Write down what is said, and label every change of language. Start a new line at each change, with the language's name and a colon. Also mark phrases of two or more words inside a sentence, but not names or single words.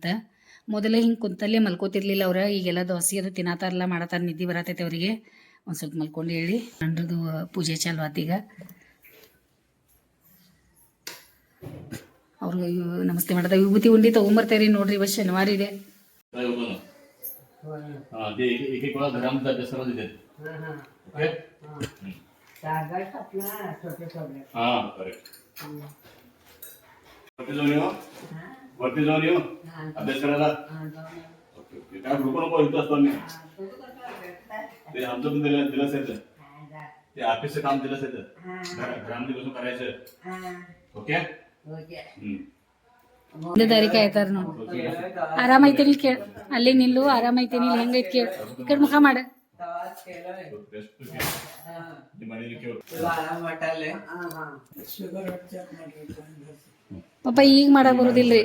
Kannada: ಮೊದಲೇ ಹಿಂಗೆ ಕುಂತಲ್ಲೇ ಮಲ್ಕೋತಿರ್ಲಿಲ್ಲ ಅವ್ರು. ಈಗೆಲ್ಲ ದೋಸೆ ಅದು ತಿನ್ನತ್ತಾರಲ್ಲ ಮಾಡತ್ತಾರ. ನಿದ್ದೆ ಬರತೈತೆ ಅವರಿಗೆ. ಒಂದು ಸ್ವಲ್ಪ ಮಲ್ಕೊಂಡು ಹೇಳಿ ನಂದ್ರದ್ದು ಪೂಜೆ ಚಾಲು ಆತೀಗ. ಅವ್ರಿಗೆ ನಮಸ್ತೆ ಮಾಡದ ವಿಭೂತಿ ಉಂಡಿ ತೊಗೊಂಬರ್ತೇರಿ ನೋಡ್ರಿ. ಇವತ್ತು ಶನಿವಾರ ಇದೆ.
Marathi: अभ्यास करायला काय ग्रुप नको इथं असतो मी ते आमचं पण दिलंच येतं ते ऑफिसचं काम दिलंच येतं घरामध्ये बसून करायचं ओके
Kannada: ಒಂದೇ ದಾರಿ ಕಾಯ್ತಾರ ನೋಡಿ. ಆರಾಮೈತೇನಿ ಕೇಳ. ಅಲ್ಲಿ ನಿಲ್ಲು. ಆರಾಮೈತೇನಿ ಇಲ್ಲಿ ಹೆಂಗೈತಿ ಕೇಳ. ಈ ಕಡೆ ಮುಖ ಮಾಡ. ಪಾಪ ಈಗ ಮಾಡಕ್ ಬರೋದಿಲ್ರಿ.